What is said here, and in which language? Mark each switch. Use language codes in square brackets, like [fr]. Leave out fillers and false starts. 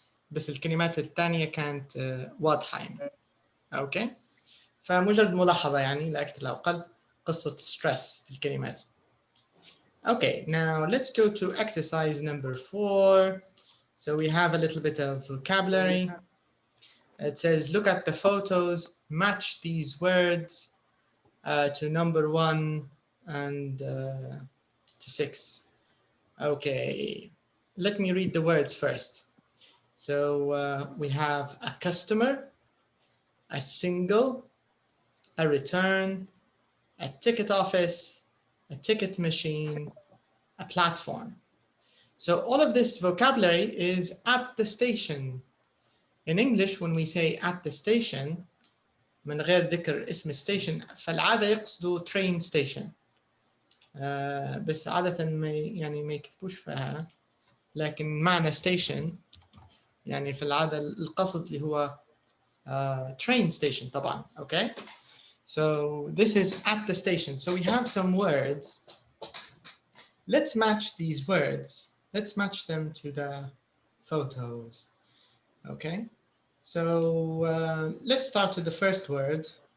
[ar] بس الكلمات الثانية كانت واضحة يعني. أوكي. فمجرد ملاحظة يعني لا أكثر لا أقل قصة stress في الكلمات. [en] Okay, now let's go to exercise number 4. So we have a little bit of vocabulary. It says look at the photos, match these words to number 1 and to 6. Okay, let me read the words first. So we have a customer, a single, a return, a ticket office, a ticket machine, a platform. So all of this vocabulary is at the station. In English, when we say at the station, [ar] من غير ذكر اسم station, فالعادة يقصدوا train station. بس عادة ما يكتبوش فيها. لكن معنى station يعني في العادة القصد اللي هو train station طبعا. [en] Okay. So this is at the station. So we have some words. Let's match these words. Let's match them to the photos. Okay. So let's start with the first word.